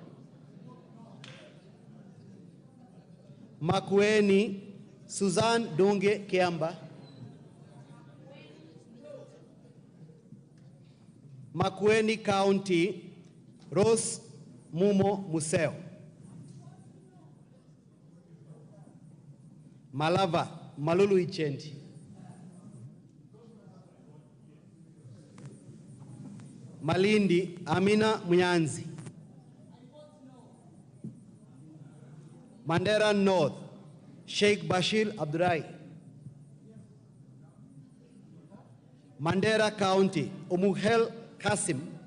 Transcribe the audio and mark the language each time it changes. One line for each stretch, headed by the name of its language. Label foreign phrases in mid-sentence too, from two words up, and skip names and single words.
English: Makueni, Suzanne Donge Kiamba. Makueni County, Rose Mumo Museo. Malava, Malulu Ichendi. Malindi, Amina Munyanzi. Mandera North, Sheikh Bashir Abdurai. Mandera County, Umuhel Kasim.